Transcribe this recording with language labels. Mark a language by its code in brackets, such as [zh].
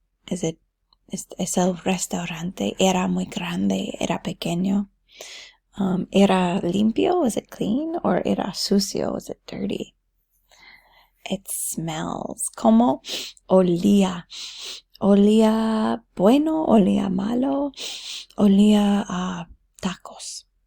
[es] Es el restaurante, era muy grande, era pequeño. Era limpio, [en] was it clean? Or [es] era sucio, [en] was it dirty? It smells. [es] ¿Cómo olía? Olía bueno, olía malo, olía a tacos.